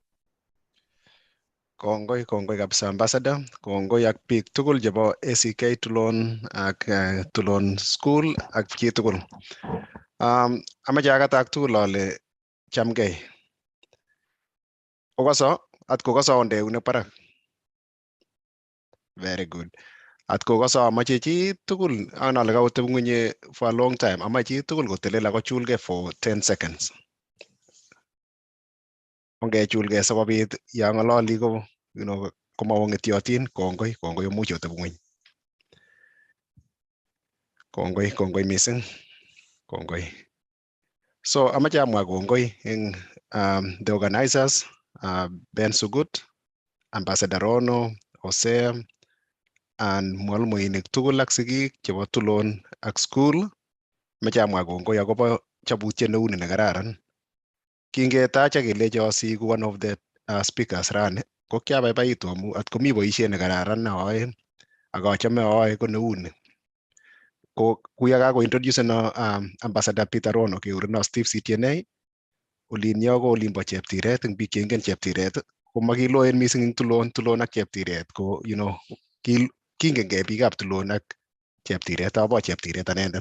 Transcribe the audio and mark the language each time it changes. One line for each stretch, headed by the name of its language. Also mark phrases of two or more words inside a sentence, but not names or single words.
Kalenjin: Kongoi kabisa ambassador, kongoi ak biik tugul chebo ACK Tulon ak Tulon School ak chi tugul. Amache akatak tugul ale chamgei. Okoso, at kokoso onde eunek barak.
English: Very good.
Kalenjin: At kokoso amache chi tugul anale kaoteb ng'wenye
English: for a long time.
Kalenjin: Amache chi tugul kotelel ako chulgei
English: for 10 seconds.
Kalenjin: Ongechulgei sikobit ya ng'ololi ko komawong'etyotin. Kongoi omuch oteb ng'weny. Kongoi mising. Kongoi. So amache amwa kongoi eng
English: the organizers,
Kalenjin: Ben Sugut, Ambassador Rono, Hosea, and mwalimuinik tugul ak sigik chebo Tulon ak school. Mache amwa kongoi akobo chabutiet neuni nekararan. Kingetacha kelecho asiku
English: one of the speakers
Kalenjin: rani, ko kiabaibaitu amu at komi boisiet nekararan neoe ak achame aoe ko neuni. Ko kuya kakointroduce Ambassador Peter Rono keureno Steve CTNA, olinyo ko olimbo Cheptiret, eng biik cheingen Cheptiret ko makiloen mising eng Tulon ak Cheptiret ko kingengei biikab Tulon ak Cheptiret, abo Cheptiret anendet.